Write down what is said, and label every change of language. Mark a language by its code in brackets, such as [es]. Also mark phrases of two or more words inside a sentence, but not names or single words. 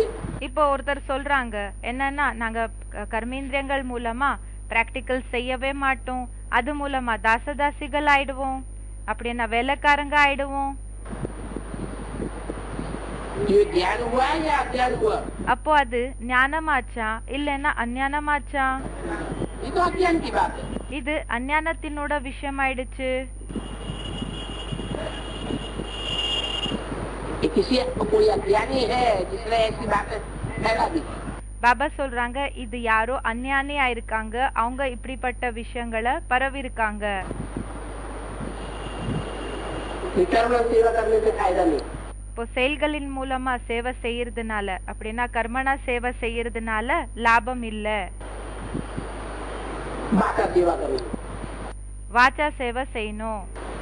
[ta] இப்போ ஒருத்தர் சொல்றாங்க என்னன்னா நாங்க கர்மேந்திரியங்கள் மூலமா பிராக்டிக்கல் செய்யவே மாட்டோம், அது மூலமா தாசதாசிகள் ஆயிடுவோம், அப்படின்னா வேலைக்காரங்க ஆயிடுவோம். [hi] ये ज्ञान हुआ या अज्ञान हुआ? [ta] அப்போ அது ஞானமாச்சா இல்லன்னா அஞ்ஞானமாச்சா? [hi] ये तो अज्ञान की बात है। [ta] இது அஞ்ஞானத்தினோட விஷயம் ஆயிடுச்சு. [hi] किसी कोई अज्ञानी है जिसने ऐसी बातें फैला दी। [ta] பாபா சொல்றாங்க இது யாரோ அஞ்ஞானியா இருக்காங்க, அவங்க இப்படிப்பட்ட விஷயங்களை பரவிருக்காங்க. [hi] सेवा करने से फायदा नहीं। [ta] இப்போ செயல்களின் மூலமா சேவை செய்யறதுனால அப்படின்னா கர்மனா சேவை செய்யறதுனால லாபம் இல்ல. [hi] सेवा करनी, [ta] வாச்சா சேவை செய்யணும்.